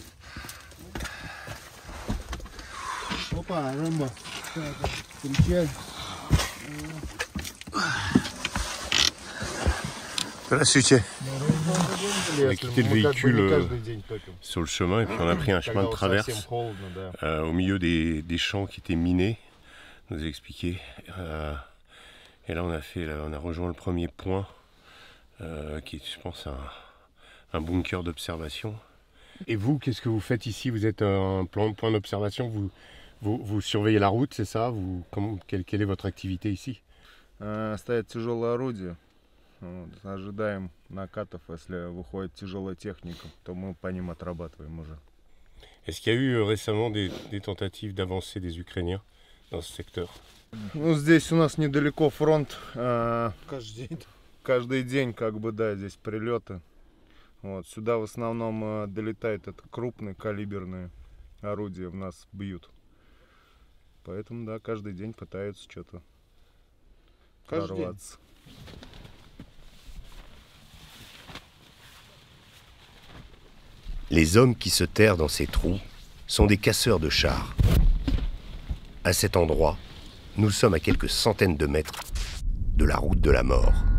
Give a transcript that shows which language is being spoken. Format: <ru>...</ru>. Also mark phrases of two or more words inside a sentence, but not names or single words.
<ru>Опа, рыба. Встречай. Здравствуйте.</ru> <fr>On a quitté le véhicule sur le chemin et puis on a pris un chemin de traverse au milieu des champs qui étaient minés, on nous a expliqué. Et là on a rejoint le premier point qui est, je pense, un bunker d'observation. Et vous, qu'est-ce que vous faites ici? Vous êtes un point d'observation, vous surveillez la route, c'est ça? Quelle est votre activité ici?</fr> <ru>Стоят тяжелые орудия. Вот, ожидаем накатов, если выходит тяжелая техника, то мы по ним отрабатываем уже.</ru> <fr>Est-ce qu'il y a eu récemment des tentatives d'avancée des Ukrainiens dans ce secteur?</fr> <ru>Ну, здесь у нас недалеко фронт. Каждый день. Каждый день, как бы, да, здесь прилеты. Вот, сюда в основном долетает это крупные калиберные орудия, в нас бьют. Поэтому, да, каждый день пытаются что-то прорваться.</ru> <fr>Les hommes qui se terrent dans ces trous sont des casseurs de chars. À cet endroit, nous sommes à quelques centaines de mètres de la route de la mort.</fr>